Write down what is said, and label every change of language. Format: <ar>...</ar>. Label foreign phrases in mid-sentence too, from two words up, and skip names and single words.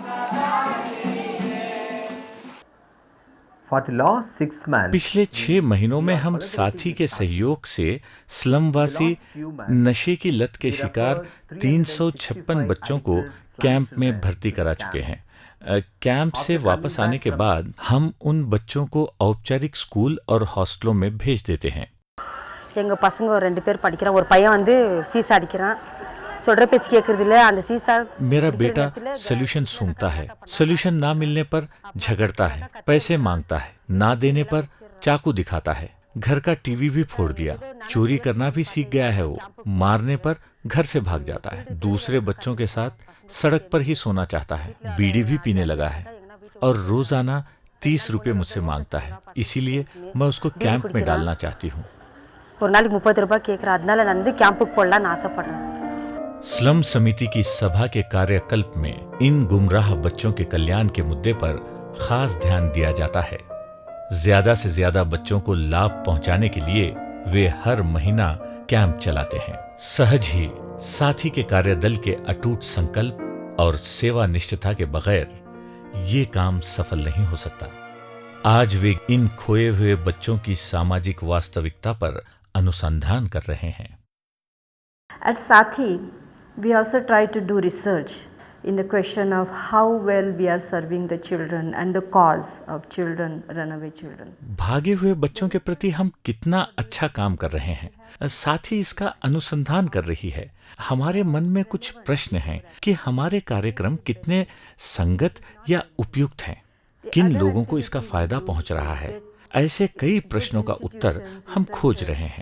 <hi>पिछले 6 महीनों में हम साथी के सहयोग से स्लमवासी नशे की लत के शिकार 356 बच्चों को कैंप में भर्ती करा चुके हैं। कैंप से वापस आने के बाद हम उन बच्चों को औपचारिक स्कूल और हॉस्टलों में भेज देते हैं।</hi> <ta>எங்க பசங்க 2 பேர் படிக்கிறான், ஒரு பையன் வந்து சீசா அடிக்கிறான், சொல்ற பேச்சு கேக்குறது இல்ல, அந்த சீசா।</ta> <hi>मेरा बेटा सॉल्यूशन सूंघता है, सॉल्यूशन ना मिलने पर झगड़ता है, पैसे मांगता है, ना देने पर चाकू दिखाता है, घर का टीवी भी फोड़ दिया, चोरी करना भी सीख गया है वो, मारने पर घर से भाग जाता है, दूसरे बच्चों के साथ सड़क पर ही सोना चाहता है, बीड़ी भी पीने लगा है और रोजाना 30 रुपए मुझसे मांगता है। इसीलिए मैं उसको कैंप में डालना चाहती हूँ।</hi> <ta>ஒரு நாளைக்கு 30 ரூபாய் கேக்குறா, அதனால நான் வந்து கேம்புக்கு போடலாம்னு ஆசைப்படுறேன்।</ta> <hi>स्लम समिति की सभा के कार्यकल्प में इन गुमराह बच्चों के कल्याण के मुद्दे पर खास ध्यान दिया जाता है। ज्यादा से ज्यादा बच्चों को लाभ पहुंचाने के लिए वे हर महीना कैंप चलाते हैं। सहज ही साथी के कार्यदल के अटूट संकल्प और सेवा निष्ठता के बगैर ये काम सफल नहीं हो सकता। आज वे इन खोए हुए बच्चों की सामाजिक वास्तविकता पर अनुसंधान कर रहे हैं।</hi> <en>At Sathi, we also try to do research in the question of how well we are serving the children and the cause of children, runaway children.</en> <hi>भागे हुए बच्चों के प्रति हम कितना अच्छा काम कर रहे हैं, साथ ही इसका अनुसंधान कर रही है। हमारे मन में कुछ प्रश्न हैं कि हमारे कार्यक्रम कितने संगत या उपयुक्त हैं, किन लोगों को इसका फायदा पहुंच रहा है। ऐसे कई प्रश्नों का उत्तर हम खोज रहे हैं।</hi>